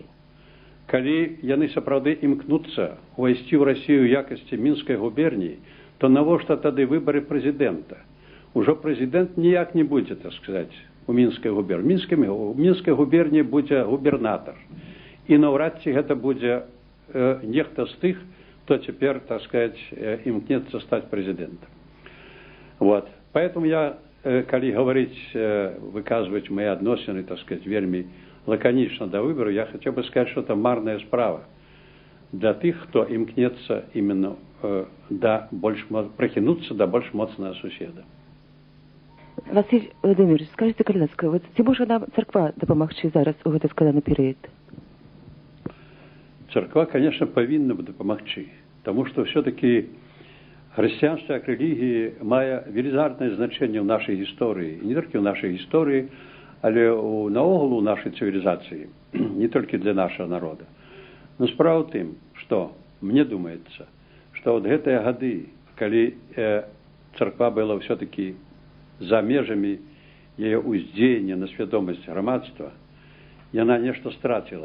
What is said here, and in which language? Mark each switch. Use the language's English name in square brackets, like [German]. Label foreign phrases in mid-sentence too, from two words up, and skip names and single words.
[Belarusian] Калі яны сапраўды імкнуцца увайсці ў Расію ў якасці мінскай губерніі, то навошта тады выбары прэзідэнта? Ужо прэзідэнт ніяк не будзе, так сказаць, у мінскай губерніі. У мінскай губерніі будзе губернатар. І наўрад ці гэта будзе нехта з тых, хто цяпер, так сказаць, імкнецца стаць прэзідэнтам. [Russian] Вот. Поэтому я, калі говорить, выказывать мои адносіны, так сказать, [Belarusian] вельмі лаканічна до выбору, [Russian] я хотел бы сказать, что это [Belarusian] марная справа для тых, [Russian] кто імкнецца именно [Belarusian] прыхінуцца до больш моцнага суседа. Василь Владимирович, скажите, калі ласка, ці можа нам царква дапамагчы зараз у гэты складаны перыяд? Церква, конечно, павінна дапамагчы, [Russian] потому что все-таки [Belarusian] хрысціянства як рэлігіі мае велізарнае значэнне ў нашай гісторыі, і не толькі ў нашай гісторыі, але наогул у нашай цывілізацыі, не толькі для нашага народа. Но справа ў тым, што мне думаецца, што вот гэтыя гады, калі царква была все-таки за межамі яе ўздзеяння на свядомасць грамадства, яна нешта страціла.